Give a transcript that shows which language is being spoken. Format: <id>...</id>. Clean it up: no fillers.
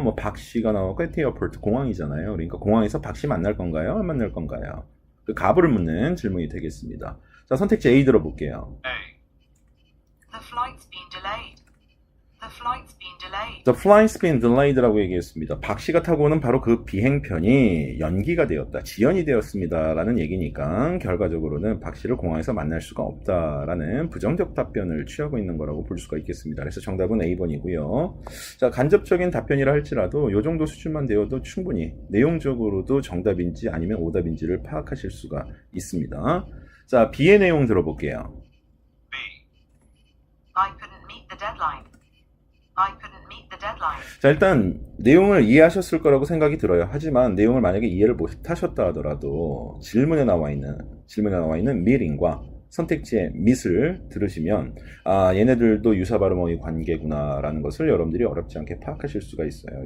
<ko>뭐 박 씨가 나오고</ko> <en>at the airport</en> <ko>공항이잖아요. 그러니까 공항에서 박 씨 만날 건가요, 안 만날 건가요? 그 가부를 묻는 질문이 되겠습니다. 자, 선택지 A 들어볼게요. A.</ko> <en>The flight's been delayed. The flight's been delayed. The flight's been delayed</en> <ko>라고 얘기했습니다. 박 씨가 타고 오는 바로 그 비행편이 연기가 되었다, 지연이 되었습니다라는 얘기니까 결과적으로는 박 씨를 공항에서 만날 수가 없다라는 부정적 답변을 취하고 있는 거라고 볼 수가 있겠습니다. 그래서 정답은 A번이고요. 자, 간접적인 답변이라 할지라도 이 정도 수준만 되어도 충분히 내용적으로도 정답인지 아니면 오답인지를 파악하실 수가 있습니다. 자, B의 내용 들어볼게요. B.</ko> <en>I couldn't meet the deadline. I couldn't meet the deadline.</en> <ko>자, 일단 내용을 이해하셨을 거라고 생각이 들어요. 하지만 내용을 만약에 이해를 못하셨다 하더라도 질문에 나와 있는 meeting과 선택지의 meet을 들으시면 아, 얘네들도 유사 발음어휘 관계구나라는 것을 여러분들이 어렵지 않게 파악하실 수가 있어요.</ko>